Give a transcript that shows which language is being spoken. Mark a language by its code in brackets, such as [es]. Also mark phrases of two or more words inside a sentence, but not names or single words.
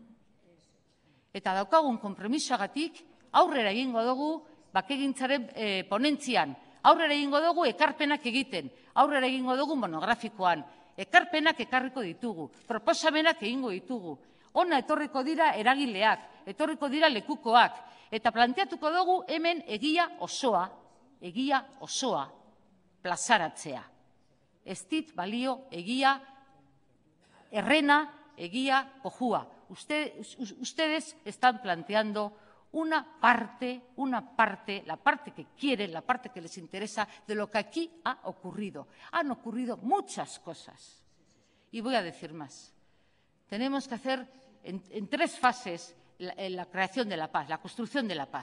[eu] Eta daukagun konpromisoagatik aurrera egingo dugu bakegintzaren ponentzian, aurrera egingo dugu ekarpenak egiten, aurrera egingo dugu monografikoan, ekarpenak ekarriko ditugu, proposamenak egingo ditugu, ona etorriko dira eragileak, etorriko dira lekukoak, eta planteatuko dugu hemen egia osoa plazaratzea. Ez dit balio egia errena, egia kojua. [es] Ustedes están planteando una parte, la parte que quieren, la parte que les interesa de lo que aquí ha ocurrido. Han ocurrido muchas cosas. Y voy a decir más. Tenemos que hacer en 3 fases la creación de la paz, la construcción de la paz.